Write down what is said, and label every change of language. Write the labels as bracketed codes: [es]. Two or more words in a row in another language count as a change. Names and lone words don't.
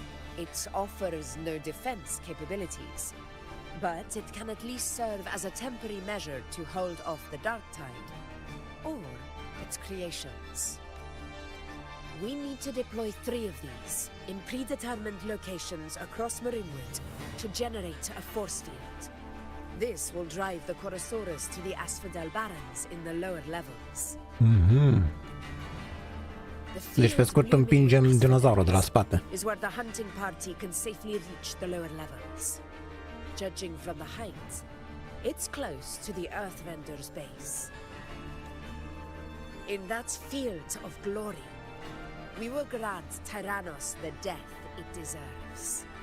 [en] It offers no defense capabilities, But it can at least serve as a temporary measure to hold off the dark tide, or its creations. We need to deploy 3 of these in predetermined locations across Marinwood to generate a force field. This will drive the Chorosaurus to the Asphodel Barrens in the lower levels. [ro] Deci pe scurt împingem dinozaurul de la spate. [en] Is where the hunting party can safely reach the lower levels. Judging from the height, it's close to the Earthrender's base. In that field of glory, we will grant Tyrannos the death it deserves.